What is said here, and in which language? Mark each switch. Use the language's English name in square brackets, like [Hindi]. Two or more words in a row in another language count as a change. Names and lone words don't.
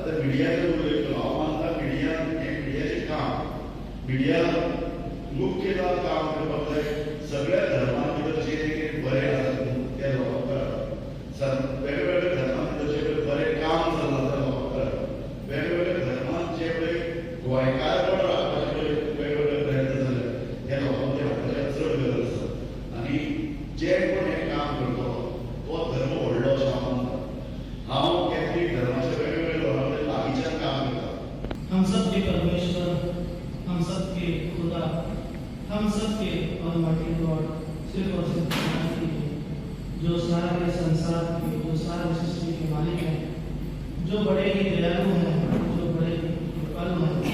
[Konkani] आतां मिडियाचेर उलयतलो हांव मानता मिडियाचें काम मिडिया मुख्य काम करपाक जाय सगळ्या धर्मां भितर जे कितें बरें आसा ते लोकांक कळप, वेगवेगळ्या धर्मां भितर जे पळय बरें काम चल्लां तें लोकांक कळप, वेगवेगळ्या धर्मांत जे पळय गोंयकारपण राखपाचे पळय वेगवेगळे प्रयत्न जाले ते लोकांक ते हाडपाचें चड गरज आसा। आनी जे कोण हें काम करतलो तो धर्म व्हडलो अशें हांव मानता। हांव कॅथलीक धर्माच्या वेगवेगळ्या लोकां कडेन लागींच्यान काम करता। [Hindi] हम सब के परमेश्वर, हम सब के खुदा, हम सब के [English] almighty God [Hindi] सिर्फ और सिर्फ जो सारे संसार के, जो सारे सृष्टि के मालिक हैं, जो बड़े ही दयालु हैं, जो बड़े ही कृपालु हैं।